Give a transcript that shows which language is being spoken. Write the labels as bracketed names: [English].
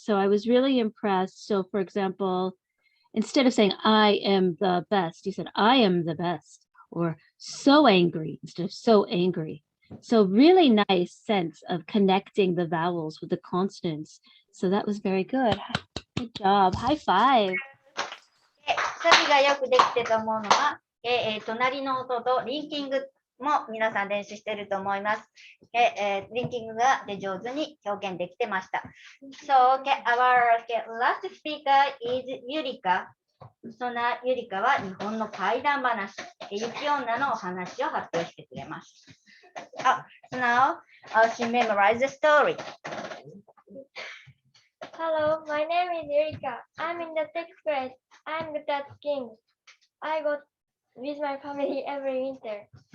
[English] So I was really impressed. So, for example, instead of saying, I am the best, you said, I am the best, or so angry instead of so angry. So really nice sense of connecting the vowels with the consonants. So that was very good. Good job. High five. [Japanese] サビがよくできてと思うのは、隣の音とリンキングも皆さん練習していると思います。リンキングが上手に表現できてました。 [English] So, our last speaker is Yurika. [Japanese] そんなゆりかは日本の怪談話、雪女のお話を発表してくれます。 [English] So now she memorized the story. Hello, my name is Erika. I'm in the 6th grade. I'm good at skiing. I go with my family every winter.